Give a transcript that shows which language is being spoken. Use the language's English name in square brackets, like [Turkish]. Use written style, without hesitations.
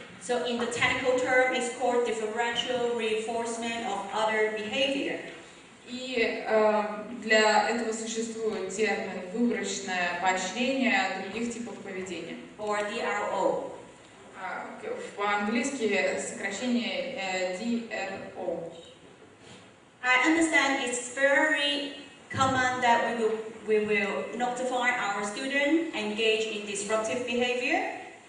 [English] So in the technical term, it's called differential reinforcement of other behavior. [Russian] И для этого существует термин выборочное поощрение других типов поведения. [English] Or DRO. [Russian] По-английски сокращение DRO. [English] I understand it's very common that we will notify our student engage in disruptive behavior.